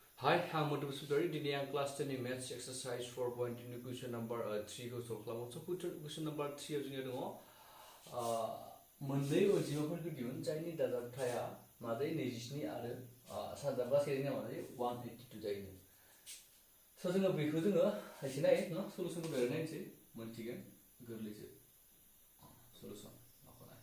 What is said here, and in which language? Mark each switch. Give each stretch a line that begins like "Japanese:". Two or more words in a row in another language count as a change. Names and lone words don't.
English: Hi, I'm Bodo today I'm class 10 in maths exercise 4.2 question number 3 को solve खालामो.
Bodo: So
English: question number 3
Bodo: आव जोंनिया दङ मोननै अनजिमाफोरखौ दिहुन जायनि दाजाबथाया मादै 27 आरो सानजाबा सेरिना मादै 182 जायो. So जोङो बेखौ जोङो एसे नाय न सलुसनखौ नायनोसै मोनथिगोन गोरलैसो सलुसन नाय.